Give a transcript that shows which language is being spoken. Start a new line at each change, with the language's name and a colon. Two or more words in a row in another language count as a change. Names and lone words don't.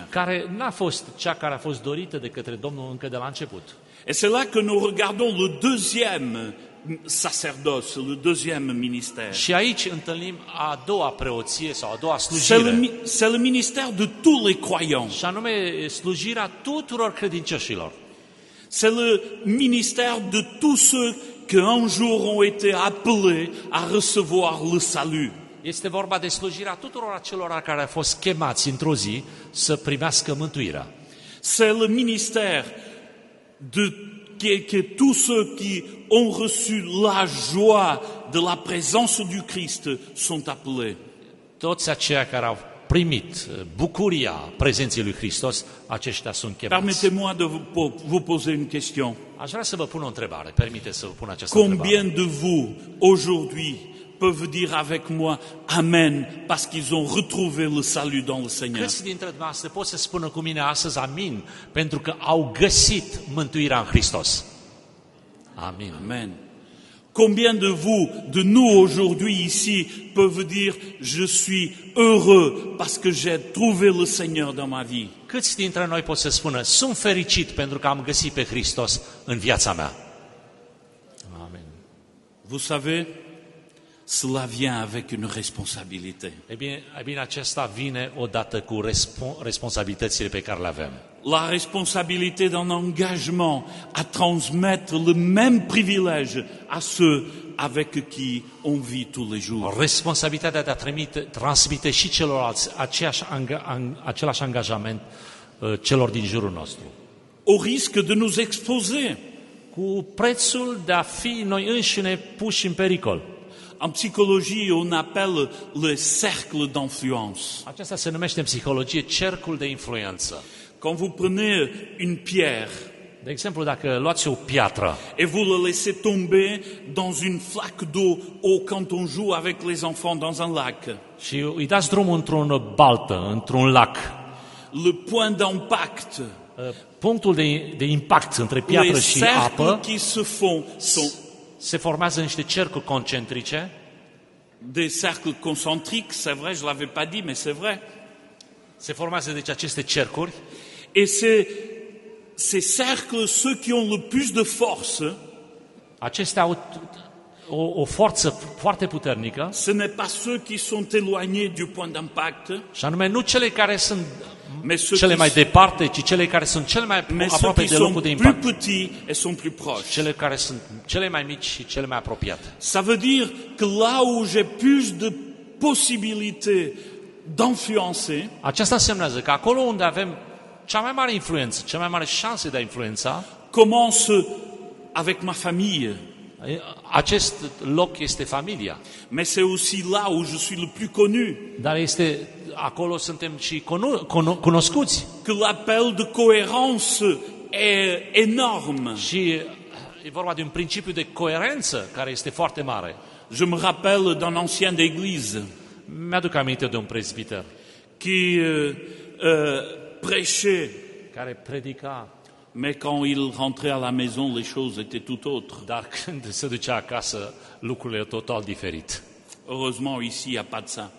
Romanian: care n-a fost cea care a fost dorită de către Domnul încă de la început.
French: Et c'est là que nous regardons le deuxième sacerdoce, le deuxième ministère.
Romanian: Și aici întâlnim a doua preoție sau a doua
French: C'est
Romanian: slujire,
French: c'est le ministère de tous les croyants.
Romanian: și anume slujirea tuturor credincioșilor.
French: C'est le ministère de tous ceux qui un jour ont été appelés à recevoir le salut.
Romanian: Este vorba de slujirea tuturor acelora care au fost chemați într-o zi să primească mântuirea.
French: C'est le ministère que tous ceux qui ont reçu la joie de la présence du Christ sont appelés.
Romanian: Toți aceia care au primit bucuria prezenței lui Hristos, aceștia sunt chemați.
French: Permettez-moi de vous poser une question.
Romanian: Aș vrea să vă pun o întrebare, permite să vă pun această întrebare.
French: Combien de vous, aujourd'hui, peuvent dire avec moi Amen, parce qu'ils ont retrouvé le salut dans le Seigneur?
Romanian: Câți dintre dumneavoastră pot să spună cu mine astăzi amin, pentru că au găsit mântuirea în Hristos? Amin.
French: Amen. Combien de vous, de nous aujourd'hui ici, peuvent dire je suis heureux parce que j'ai trouvé le Seigneur dans ma vie?
Romanian: Câți dintre noi pot să spună sunt fericit pentru că am găsit pe Hristos în viața mea? Amin.
French: Vous savez, cela vient avec une responsabilité.
Romanian: E bine, acesta vine odată cu responsabilitățile pe care le avem.
French: La responsabilité d'un engagement à transmettre le même privilège à ceux avec qui on vit tous les jours.
Romanian: Responsabilitatea de a transmite și celorlalți același angajament celor din jurul nostru.
French: Au risque de nous exposer.
Romanian: Cu prețul de a fi noi înșine puși în pericol.
French: En psychologie, on appelle le cercle d'influence.
Romanian: Aceasta se numește în psihologie cercul de influență.
French: Quand vous prenez une pierre
Romanian: De exemplu, dacă luați o piatră
French: et vous le laissez tomber dans une flaque d'eau ou quand on joue avec les enfants dans un lac,
Romanian: și îi dați drumul într-un baltă, într-un lac,
French: le point d'impact,
Romanian: punctul de impact între piatră
French: les
Romanian: și
French: cercles
Romanian: apă
French: qui se font sont
Romanian: se formează niște cercuri concentrice,
French: des cercles concentriques, c'est vrai, je ne l'avais pas dit, mais c'est vrai.
Romanian: se formează deci aceste cercuri
French: Et ces cercles, ceux qui ont le plus de force,
Romanian: acestea au o forță foarte puternică,
French: ce n'est pas ceux qui sont éloignés du point d'impact,
Romanian: și anume nu cele care sunt
French: mais ceux
Romanian: cele
French: qui,
Romanian: mai departe, ci cele care sunt cele mai
French: mais ceux
Romanian: aproape
French: qui
Romanian: de
French: sont
Romanian: locul de
French: plus
Romanian: impact.
French: petits et sont plus proches.
Romanian: Cele care sunt cele mai mici și cele mai apropiate.
French: Ça veut dire que là où j'ai plus de possibilités d'influencer,
Romanian: Aceasta însemnează că acolo unde avem cea mai mare influență, cea mai mare șanse de a influența,
French: commence avec ma famille.
Romanian: acest loc este familia.
French: Mais c'est aussi là où je suis le plus connu,
Romanian: Dar acolo suntem și cunoscuți.
French: que l'appel de cohérence est énorme.
Romanian: Și e vorba de un principiu de coerență care este foarte mare.
French: Je me rappelle d'un ancien d'église
Romanian: Mi-aduc aminte de un prezbiter
French: qui prêchait,
Romanian: care predica,
French: mais quand il rentrait à la maison, les choses étaient tout autres.
Romanian: dar când se ducea acasă, lucrurile total diferit.
French: Heureusement, ici, il n'y a pas de ça.